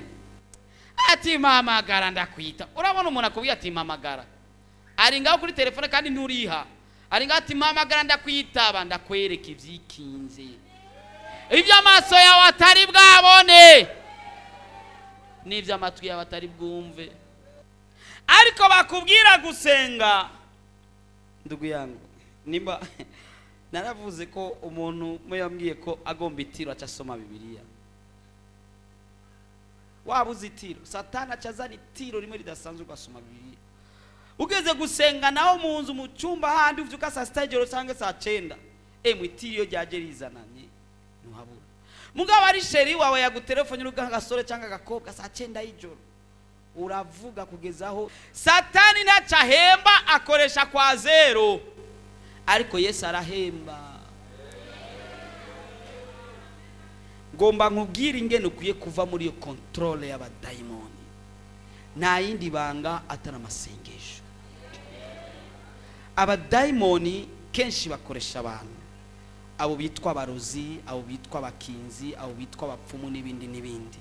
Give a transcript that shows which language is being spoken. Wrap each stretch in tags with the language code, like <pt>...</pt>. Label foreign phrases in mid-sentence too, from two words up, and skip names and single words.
<rn>Ati mpamagara ndakwita. Urabona umuntu akubwiye ati mpamagara, ari ngaho kuri telefone kandi nturiha, ari ngaho ati mpamagara ndakwitaba, ndakwereka ivyikinze, ibyo amaso yawe atari bwabone n'ibyo amatwi yawe atari bwumve. Ariko bakubwira gusenga. Ndugu yangu, nimba naravuze ko umuntu mwe yambwiye ko agomba itiro acasoma Bibiliya. Wabuze itiro, Satani acazana itiro rimwe ridasanzwe ugasoma Bibiliya. Ugeze gusenga naho mu nzu mu cyumba handi uvyuka saa 6 cyangwa saa 9, mu itiro ryaje rizananye ntuhabura. Mugabo ari sheri wawe yagutelefone uruga gasore cyangwa gakobwa saa 9 y'ijoro, uravuga kugezaho Satani ntacahemba, akoresha kwa 0, ariko Yesu arahemba. Ngomba nkubwira ingene ukwiye kuva muri iyo controle y'abadayimoni. Nta yindi banga atari amasengesho. Abadayimoni kenshi bakoresha abantu, abo bitwa abarozi, abo bitwa abakinzi, abo bitwa abapfumu n'ibindi.</rn>